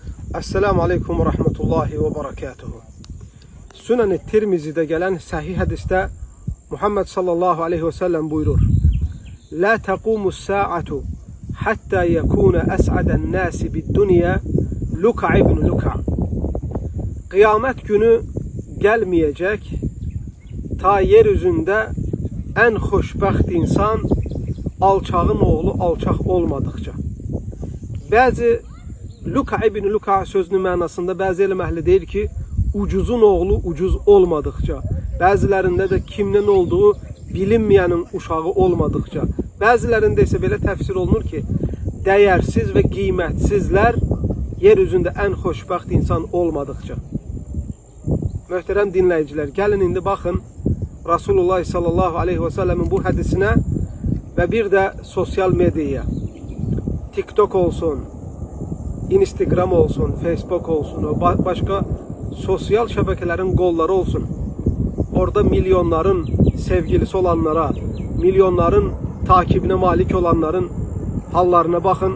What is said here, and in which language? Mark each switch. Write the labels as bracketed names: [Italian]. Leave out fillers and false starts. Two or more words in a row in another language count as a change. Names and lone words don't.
[Arabic] السلام عليكم ورحمة الله وبركاته. [Turkish] Sünen-i Tirmizi'de gelen sahih hadiste [Arabic] Muhammed صلى الله عليه وسلم buyurur: لا تقوم الساعة حتى يكون أسعد الناس بالدنيا لكع ابن لكع. [Turkish] Kıyamet günü gelmeyecek ta [Azerbaijani] yeryüzünde en xoşbəxt insan alçağın oğlu alçaq olmadıkça. Bazı [Arabic] لكع ابن لكع [Azerbaijani] sözünün mənasında bəzi elm əhli deyir ki, ucuzun oğlu ucuz olmadıkça, bəzilərində də kimdən olduğu bilinməyənin uşağı olmadıkça, bəzilərində isə belə təfsir olunur ki, dəyərsiz və qiymətsizlər yeryüzündə ən xoşbəxt insan olmadıkça. Möhtərəm dinləyicilər, gəlin indi baxın Rasulullah [Arabic] صلى الله عليه وسلم [Azerbaijani] bu hədisine və bir də sosial medyaya, TikTok olsun, Instagram olsun, Facebook olsun, [Turkish] başka sosyal şebekelerin kolları olsun. Orada milyonların sevgilisi olanlara, milyonların takibine malik olanların hallarına bakın.